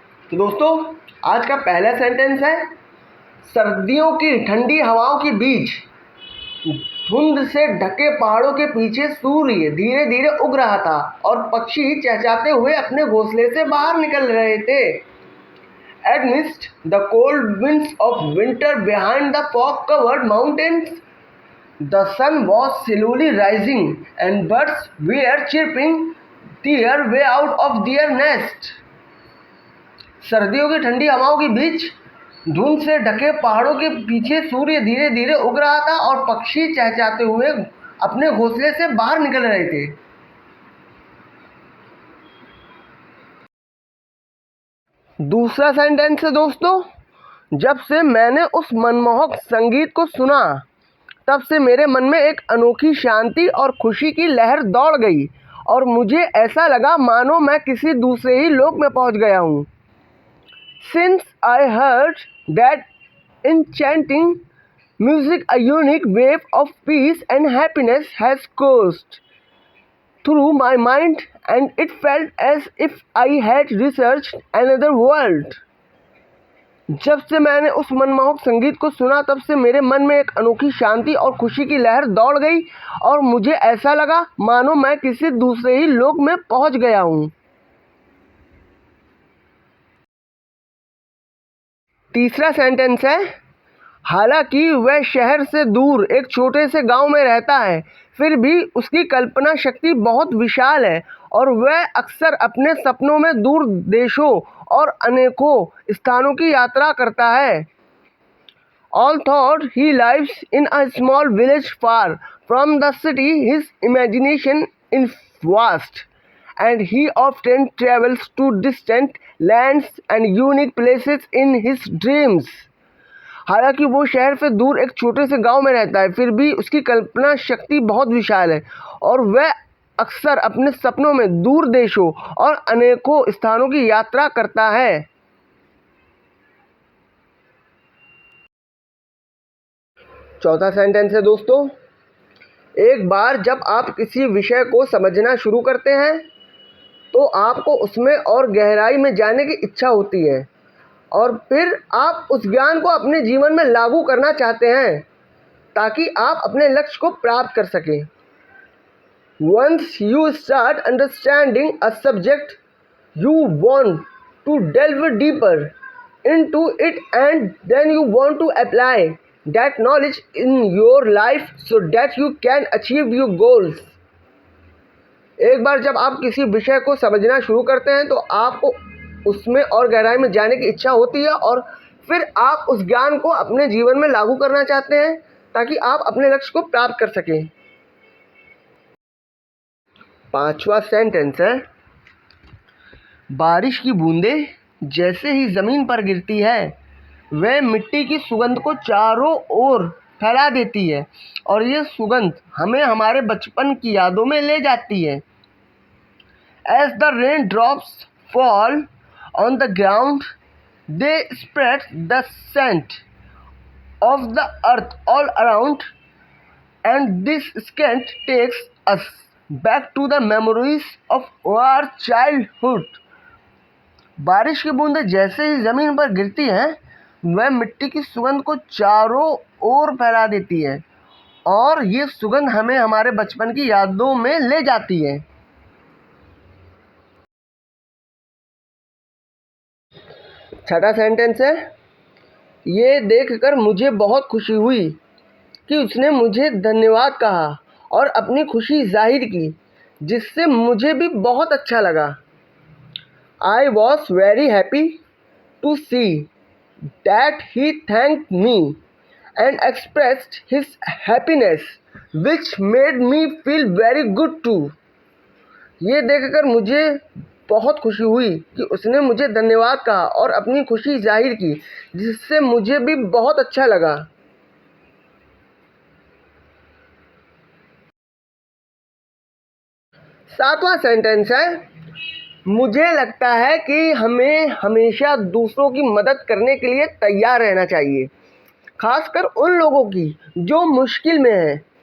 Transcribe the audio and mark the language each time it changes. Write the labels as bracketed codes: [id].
[hi] तो दोस्तों, आज का पहला सेंटेंस है, सर्दियों की ठंडी हवाओं के बीच धुंध से ढके पहाड़ों के पीछे सूर्य धीरे धीरे उग रहा था और पक्षी चहचहाते हुए अपने घोंसले से बाहर निकल रहे थे। [en] Amidst the cold winds of winter behind the fog-covered mountains, the sun was slowly rising and birds were chirping their way out of their nest. [hi] सर्दियों की ठंडी हवाओं के बीच धुंध से ढके पहाड़ों के पीछे सूर्य धीरे धीरे उग रहा था और पक्षी चहचहाते हुए अपने घोंसले से बाहर निकल रहे थे। दूसरा सेंटेंस है दोस्तों, जब से मैंने उस मनमोहक संगीत को सुना तब से मेरे मन में एक अनोखी शांति और खुशी की लहर दौड़ गई और मुझे ऐसा लगा मानो मैं किसी दूसरे ही लोक में पहुंच गया हूं। [en] Since I heard that enchanting music, a unique wave of peace and happiness has coursed through my mind and it felt as if I had researched another world. [hi] जब से मैंने उस मनमोहक संगीत को सुना तब से मेरे मन में एक अनोखी शांति और खुशी की लहर दौड़ गई और मुझे ऐसा लगा मानो मैं किसी दूसरे ही लोक में पहुंच गया हूं। तीसरा सेंटेंस है, हालांकि वह शहर से दूर एक छोटे से गांव में रहता है, फिर भी उसकी कल्पना शक्ति बहुत विशाल है और वह अक्सर अपने सपनों में दूर देशों और अनेकों स्थानों की यात्रा करता है। [en] Although he lives in a small village far from the city, his imagination is vast, and he often travels to distant lands and unique places in his dreams. [hi] हालांकि वो शहर से दूर एक छोटे से गांव में रहता है, फिर भी उसकी कल्पना शक्ति बहुत विशाल है और वह अक्सर अपने सपनों में दूर देशों और अनेकों स्थानों की यात्रा करता है। चौथा सेंटेंस है दोस्तों, एक बार जब आप किसी विषय को समझना शुरू करते हैं तो आपको उसमें और गहराई में जाने की इच्छा होती है और फिर आप उस ज्ञान को अपने जीवन में लागू करना चाहते हैं ताकि आप अपने लक्ष्य को प्राप्त कर सकें। [en] Once you start understanding a subject, you want to delve deeper into it and then you want to apply that knowledge in your life so that you can achieve your goals. [hi] एक बार जब आप किसी विषय को समझना शुरू करते हैं तो आपको उसमें और गहराई में जाने की इच्छा होती है और फिर आप उस ज्ञान को अपने जीवन में लागू करना चाहते हैं ताकि आप अपने लक्ष्य को प्राप्त कर सकें। पांचवा सेंटेंस है, बारिश की बूंदें जैसे ही ज़मीन पर गिरती है वह मिट्टी की सुगंध को चारों ओर फैला देती है और ये सुगंध हमें हमारे बचपन की यादों में ले जाती है। [en] As the rain drops fall on the ground, they spread the scent of the earth all around, and this scent takes us back to the memories of our childhood. [hi] बारिश की बूंदें जैसे ही ज़मीन पर गिरती हैं वह मिट्टी की सुगंध को चारों ओर फैला देती है और ये सुगंध हमें हमारे बचपन की यादों में ले जाती है। छठा सेंटेंस है, ये देखकर मुझे बहुत खुशी हुई कि उसने मुझे धन्यवाद कहा और अपनी खुशी जाहिर की जिससे मुझे भी बहुत अच्छा लगा। [en] I was very happy to see that he thanked me and expressed his happiness, which made me feel very good too. [hi] ये देखकर मुझे बहुत खुशी हुई कि उसने मुझे धन्यवाद कहा और अपनी खुशी जाहिर की जिससे मुझे भी बहुत अच्छा लगा। 7वां सेंटेंस है, मुझे लगता है कि हमें हमेशा दूसरों की मदद करने के लिए तैयार रहना चाहिए, खासकर उन लोगों की जो मुश्किल में हैं।